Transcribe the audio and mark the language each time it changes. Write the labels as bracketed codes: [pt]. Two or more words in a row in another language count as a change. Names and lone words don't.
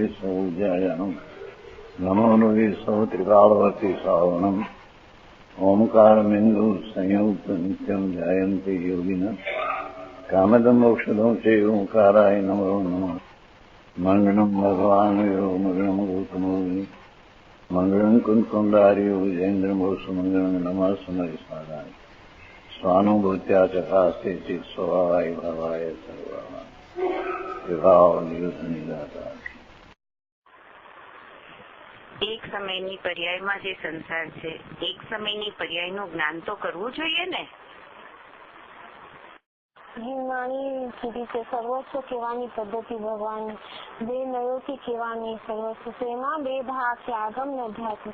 [sa] सौज्यायानं नमो लोये सौत्रिकालवती सावनं ओंकारमिन्दु संयुक्त नित्यं ध्यायन्ति योगिनः कामदं मोक्षदं च ओंकाराय नमो नमः मंगलम भगवान यो मंगलम गौतमोनि मंगलम कुंकुंडार्यो विजेन्द्रमोसु मंगलम नमः समरिसाराय स्वानुभूत्या चकास्ते चित् स्वभावाय भावाय सर्वभाव विभाव निरुद्ध निराकार। [gu] એક સમયની પર્યાયમાં જે સંસાર છે, એક સમયની પર્યાયનું જ્ઞાન તો કરવું જોઈએ ને. વાણી કીધી છે સર્વસ્વ કહેવાની પદ્ધતિ ભગવાન બે નયોથી કહેવાની સર્વસ્વ એમાં બે ભાગ છે, આગમ ને અધ્યાત્મ.